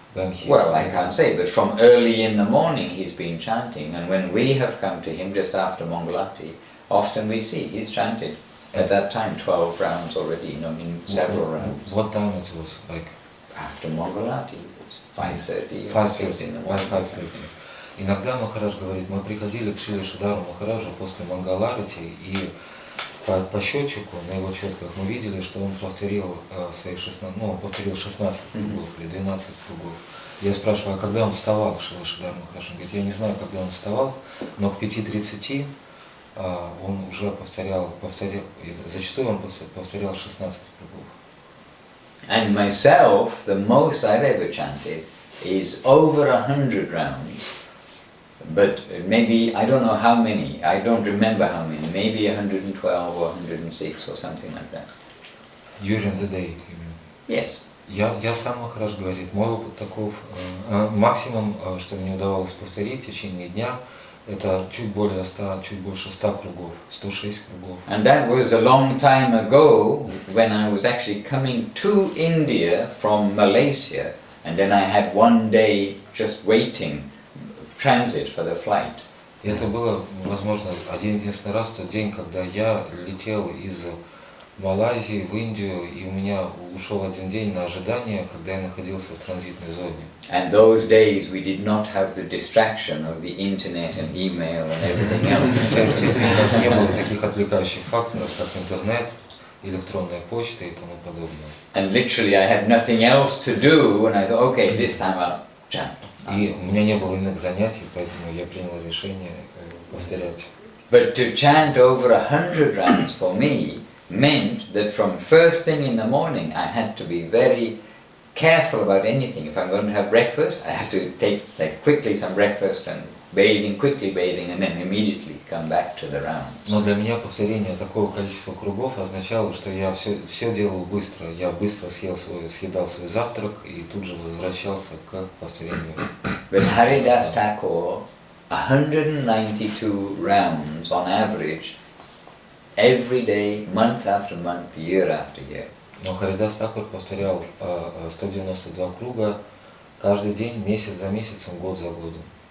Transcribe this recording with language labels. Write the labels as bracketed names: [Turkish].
[English] Well, I can't say, but from early in the morning he's been chanting, and when we have come to him just after Mangalati, often we see he's chanted at that time 12 rounds already, in several rounds. What time it was? After Mangalati, it was 5:30 or 6 in the 5:30. morning. [Russian] Иногда Махарадж говорит, мы приходили к Шриле Шридару Махараджу после Мангаларати, и по счетчику на его четках мы видели, что он повторил свои 16, он повторил 16 кругов или 12 кругов. Я спрашиваю, а когда он вставал, Шрила Шридар Махарадж? Он говорит, я не знаю, когда он вставал, но к 5:30 он уже повторял, зачастую он повторял 16 кругов. [English] And myself, the most I've ever chanted is over 100 rounds. But maybe, I don't know how many, I don't remember how many, maybe 112 or 106 or something like that. During the day, you mean? Yes. [Russian] Я сам, Махарадж говорит, мой опыт таков, максимум, что мне удавалось повторить в течение дня, это чуть больше 100 кругов, 106 кругов. [English] And that was a long time ago when I was actually coming to India from Malaysia, and then I had one day just waiting transit for the flight. [Russian] И это было, возможно, один-единственный раз в тот день, когда я летел из в Малайзии, в Индию, и у меня ушел один день на ожидание, когда я находился в транзитной зоне. [English] And those days we did not have the distraction of the internet and email and everything else. [Russian] В те дни у нас не было таких отвлекающих факторов, как интернет, электронная почта и тому подобное. [English] And literally I had nothing else to do, and I thought, okay, this time I'll chant. [Russian] И у меня не было иных занятий, поэтому я принял решение повторять. [English] But to chant over 100 rounds for me meant that from first thing in the morning I had to be very careful about anything. If I'm going to have breakfast, I have to take quickly some breakfast and quickly bathing, and then immediately come back to the round. [Russian] Но для меня повторение такого количества кругов означало, что я все делал быстро. Я быстро съедал свой завтрак и тут же возвращался к повторению. [English] But Haridas Thakur, 192 rounds on average, every day, month after month, year after year. [Russian] Но Харидас Такур повторял 192 круга каждый день, месяц за месяцем, год за годом.